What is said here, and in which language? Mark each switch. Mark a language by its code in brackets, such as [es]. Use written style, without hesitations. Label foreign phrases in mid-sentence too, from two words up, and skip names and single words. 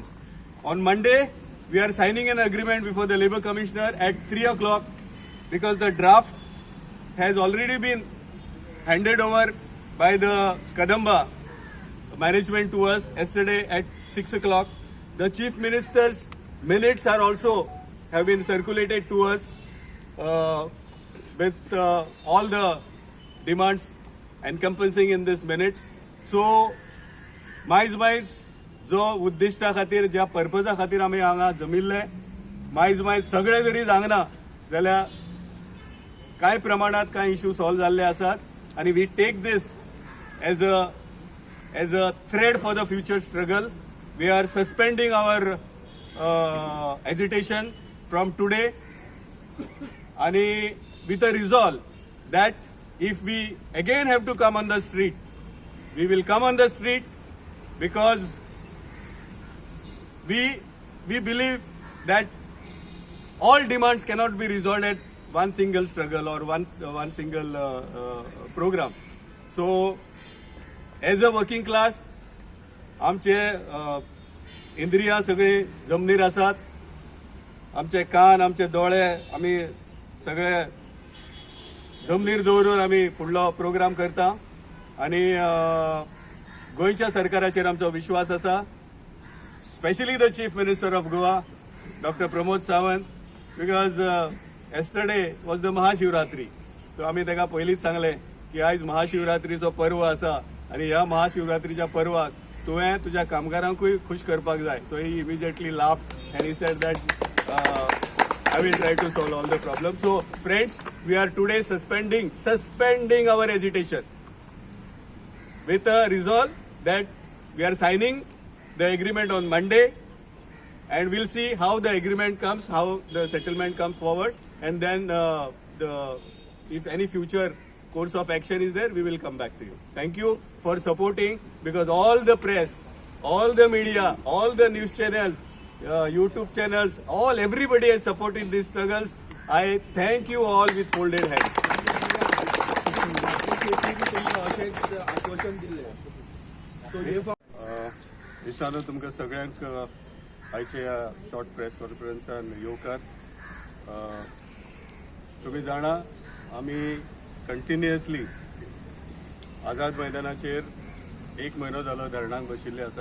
[en] On Monday, we are signing an agreement before the Labour Commissioner at 3 o'clock because the draft has already been handed over by the Kadamba management to us yesterday at 6 o'clock. The Chief Minister's minutes are also have been circulated to us with all the demands encompassing in this minutes. So, [kok] मायज जो उद्दिष्टा खातीर ज्या पर्पजा खातीर आमी हांगा जमिल्ले मायज सगळे जरी जागना जाल्यार कांय प्रमाणात कांय [en] issue solve [kok] जाल्ले आसात आनी [en] we take this as a thread for the future struggle. We are suspending our agitation from today आणि with a resolve that if we again have to come on the street, we will come on the street because we believe that all demands cannot be resolved at one single struggle or one single program. So as a working class, [kok] आमचे इंद्रिया सगळे जमनीर आसात, आमचे कान आमचे दोळे आमी सगळे जमनीर दवरून आमी फुडलो प्रोग्राम करता आनी गोंयच्या सरकाराचेर आमचो विश्वास आसा, [en] specially the Chief Minister of Goa Doctor Pramod Sawant, बिकॉज yesterday was the महाशिवरात्री. [kok] सो आमी ताका पयलींच सांगलें की आयज महाशिवरात्रीचो पर्व आसा आनी ह्या महाशिवरात्रीच्या पर्वाक तुवें तुज्या कामगारांकूय खुश करपाक जाय. [en] So he immediately laughed and he said that I will try to solve all the problems. So friends, we are today suspending our agitation with a resolve that we are signing the agreement on Monday, and we'll see how the agreement comes, how the settlement comes forward, and then if any future course of action is there, we will come back to you. Thank you for supporting, because all the press, all the media, all the news channels, YouTube channels, everybody has supported these struggles. I thank you all with folded hands. [kok] दिसानो तुमकां सगळ्यांक आयचे [en] short press conference [kok] येवकार. तुम्ही जाणा आमी कंटिन्युअसली आझाद मैदानाचेर 1 म्हयनो जालो धरणांक बशिल्ले आसा.